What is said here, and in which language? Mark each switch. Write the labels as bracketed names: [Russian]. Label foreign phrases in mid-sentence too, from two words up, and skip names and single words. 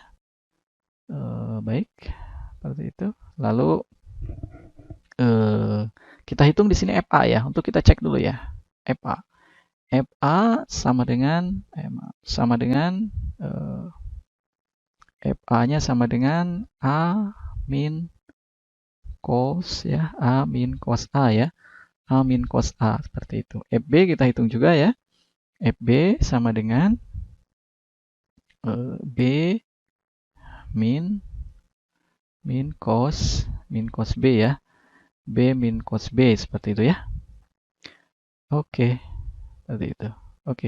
[Indonesian] Baik, seperti itu. Lalu kita hitung di sini FA ya. Untuk kita cek dulu ya. FA sama dengan FA-nya sama dengan A min cos ya, A min cos A ya. A min cos A seperti itu. FB kita hitung juga ya. FB sama dengan B min cos B ya. B min cos B seperti itu ya. Oke. Seperti itu. Oke.